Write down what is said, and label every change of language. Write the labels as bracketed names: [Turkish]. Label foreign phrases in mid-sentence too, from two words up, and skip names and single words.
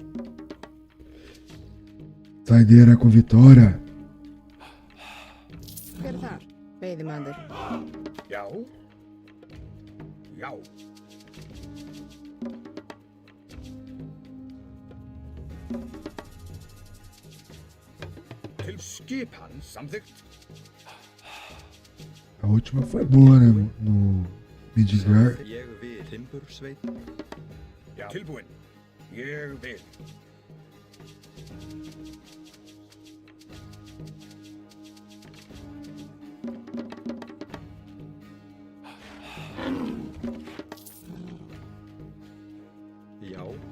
[Portuguese] Saideira com vitória. [Icelandic] Hver er þar? Veiðimaður. Já. Já. Til skipan samþykkt. [Portuguese] A última foi boa, né? No Midgard. [Icelandic] Ég vil timbursveit. Já. Tilbúin. Ég vil. Já.